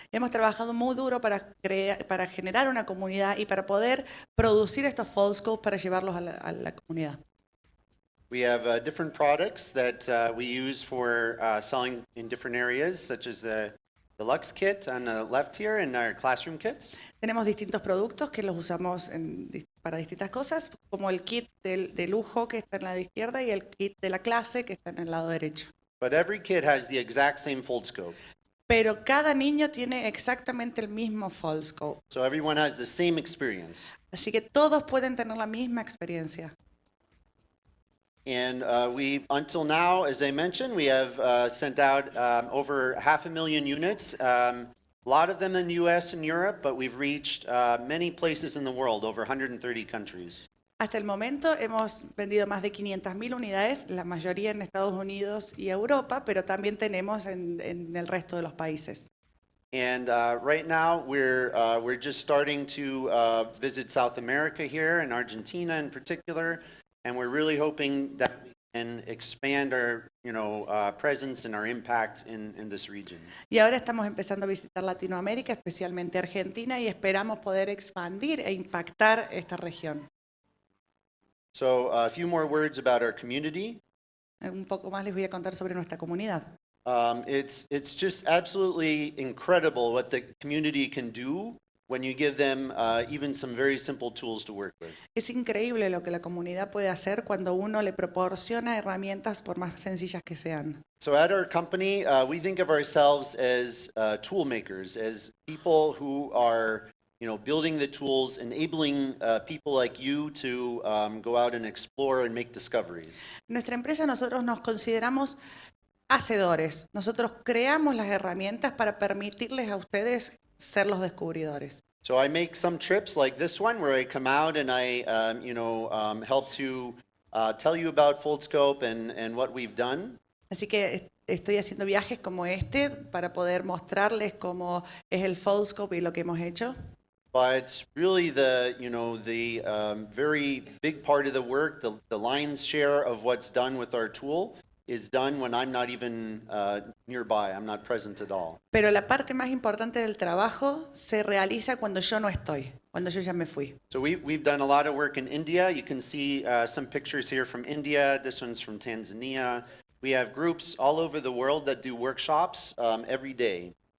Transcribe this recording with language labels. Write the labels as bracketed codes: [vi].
[es] Hemos trabajado muy duro para generar una comunidad y para poder producir estos Foldscopes para llevarlos a la comunidad. [en] We have different products that we use for selling in different areas, such as the Lux kit on the left here and our classroom kits. [es] Tenemos distintos productos que los usamos para distintas cosas, como el kit de lujo que está en la izquierda y el kit de la clase que está en el lado derecho. [en] But every kit has the exact same Foldscope. [es] Pero cada niño tiene exactamente el mismo Foldscope. [en] So everyone has the same experience. [es] Así que todos pueden tener la misma experiencia. [en] And until now, as I mentioned, we have sent out over 500,000 units, a lot of them in the US and Europe, but we've reached many places in the world, over 130 countries. [es] Hasta el momento hemos vendido más de 500.000 unidades, la mayoría en Estados Unidos y Europa, pero también tenemos en el resto de los países. [en] And right now, we're just starting to visit South America here, in Argentina in particular, and we're really hoping that we can expand our, presence and our impact in this region. [es] Y ahora estamos empezando a visitar Latinoamérica, especialmente Argentina, y esperamos poder expandir e impactar esta región. [en] So a few more words about our community. [es] Un poco más les voy a contar sobre nuestra comunidad. [en] It's just absolutely incredible what the community can do when you give them even some very simple tools to work with. [es] Es increíble lo que la comunidad puede hacer cuando uno le proporciona herramientas por más sencillas que sean. [en] So at our company, we think of ourselves as tool makers, as people who are building the tools, enabling people like you to go out and explore and make discoveries. [es] En nuestra empresa nosotros nos consideramos hacedores. Nosotros creamos las herramientas para permitirles a ustedes ser los descubridores. [en] So I make some trips like this one where I come out and I, help to tell you about Foldscope and what we've done. [es] Así que estoy haciendo viajes como este para poder mostrarles cómo es el Foldscope y lo que hemos hecho. [en] But really the very big part of the work, the lion's share of what's done with our tool is done when I'm not even nearby, I'm not present at all. [es] Pero la parte más importante del trabajo se realiza cuando yo no estoy, cuando yo ya me fui. [en] So we've done a lot of work in India. You can see some pictures here from India. This one's from Tanzania. We have groups all over the world that do workshops every day.